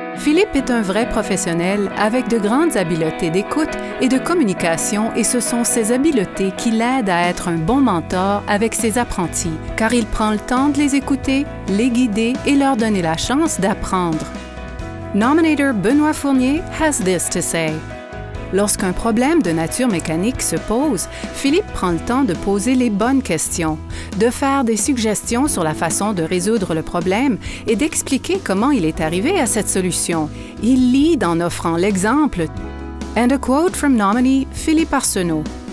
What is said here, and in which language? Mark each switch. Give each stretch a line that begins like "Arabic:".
French: Philippe est un vrai professionnel avec de grandes habiletés d'écoute et de communication et ce sont ces habiletés qui l'aident à être un bon mentor avec ses apprentis, car il prend le temps de les écouter, les guider et leur donner la chance d'apprendre.
English: Nominator Benoît Fournier has this to say.
French: Lorsqu'un problème de nature mécanique se pose, Philippe prend le temps de poser les bonnes questions, de faire des suggestions sur la façon de résoudre le problème et d'expliquer comment il est arrivé à cette solution. Il lead en offrant l'exemple.
English: And a quote from nominee Philippe Arsenault.